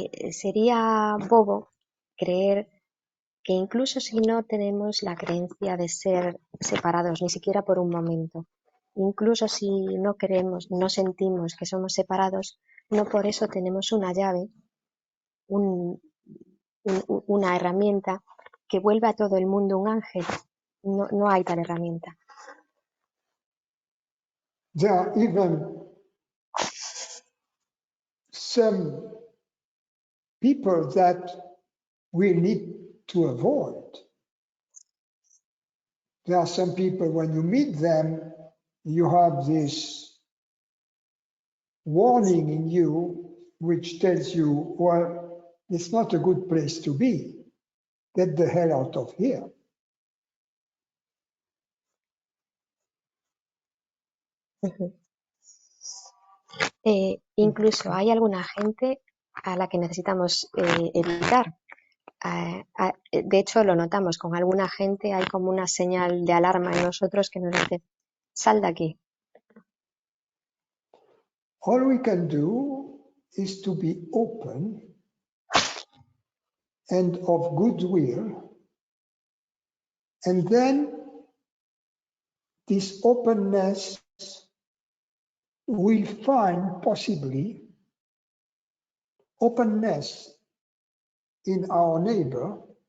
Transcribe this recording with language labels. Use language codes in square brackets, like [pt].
[es] Sería bobo creer que incluso si no tenemos la creencia de ser separados, ni siquiera por un momento, incluso si no creemos, no sentimos que somos separados, no por eso tenemos una llave, una herramienta que vuelve a todo el mundo un ángel. No hay tal herramienta. [en] There are even some people that we need to avoid. There are some people, when you meet them, you have this warning in you which tells you, well, it's not a good place to be. Get the hell out of here. [es] Incluso hay alguna gente a la que necesitamos evitar. De hecho, lo notamos, con alguna gente hay como una señal de alarma en nosotros que nos dice, sal de aquí. [en] All we can do is to be open and of goodwill, and then this openness will find possibly openness in our neighbor,